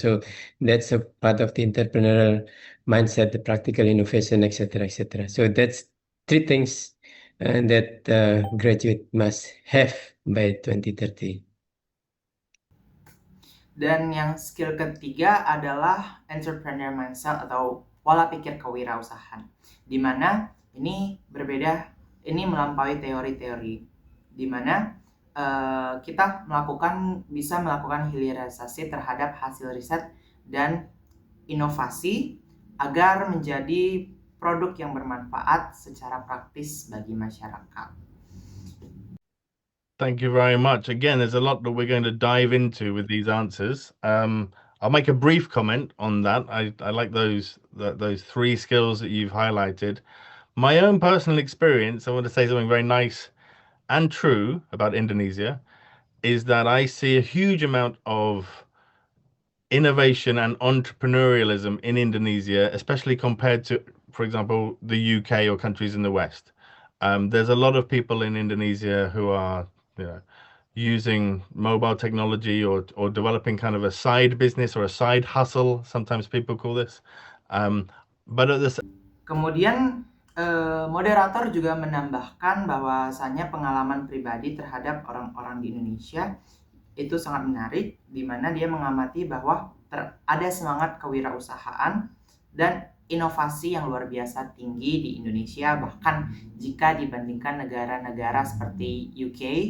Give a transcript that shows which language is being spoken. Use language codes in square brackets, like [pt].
[en] So that's a part of the entrepreneurial mindset, the practical innovation, etc., etc. So that's 3 things that graduate must have by 2030. [id] Dan yang skill ketiga adalah entrepreneur mindset atau pola pikir kewirausahaan, di mana ini berbeda, ini melampaui teori-teori, di mana kita bisa melakukan hilirisasi terhadap hasil riset dan inovasi agar menjadi produk yang bermanfaat secara praktis bagi masyarakat. [en] Thank you very much. Again, there's a lot that we're going to dive into with these answers. I'll make a brief comment on that. I like those 3 skills that you've highlighted. My own personal experience, I want to say something very nice and true about Indonesia, is that I see a huge amount of innovation and entrepreneurialism in Indonesia, especially compared to, for example, the UK or countries in the West. There's a lot of people in Indonesia who are using mobile technology or developing kind of a side business or a side hustle, sometimes people call this. But at the [id] Kemudian moderator juga menambahkan bahwasanya pengalaman pribadi terhadap orang-orang di Indonesia itu sangat menarik, di mana dia mengamati bahwa ada semangat kewirausahaan dan inovasi yang luar biasa tinggi di Indonesia, bahkan jika dibandingkan negara-negara seperti UK